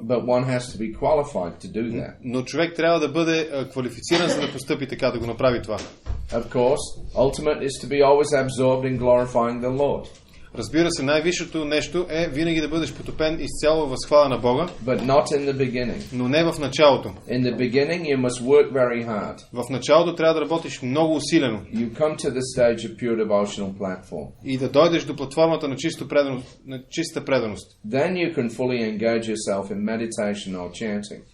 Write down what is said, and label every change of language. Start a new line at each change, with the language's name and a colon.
English: But one has to be qualified to do that.
Bulgarian: Но човек трябва да бъде квалифициран, за да постъпи така, да го направи това.
English: Of course, ultimate is to be always absorbed in glorifying the Lord.
Bulgarian: Разбира се, най-висшето нещо е винаги да бъдеш потопен изцяло във възхвала на Бога,
English: But not in the beginning.
Bulgarian: но не в началото.
English: In the beginning you must work very hard.
Bulgarian: В началото трябва да работиш много усилено
English: You come to the stage of pure devotional platform.
Bulgarian: и да дойдеш до платформата на чиста преданост.
English: Then you can fully engage yourself in meditation or chanting.